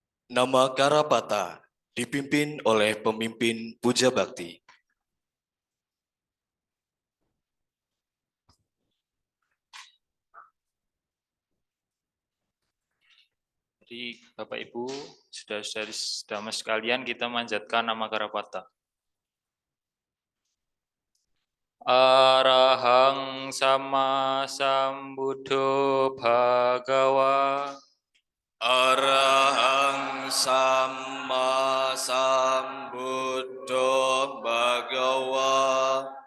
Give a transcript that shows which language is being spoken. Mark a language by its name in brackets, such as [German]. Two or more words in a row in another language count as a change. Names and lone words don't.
[Indonesian] Nama Karapata dipimpin oleh pemimpin puja bakti. Jadi Bapak Ibu, saudara-saudari sekalian, kita manjatkan nama Karapata. [Pali] Arahang sama sambuddho bhagawa. Arahang Sama Sambuddho Bhagawa.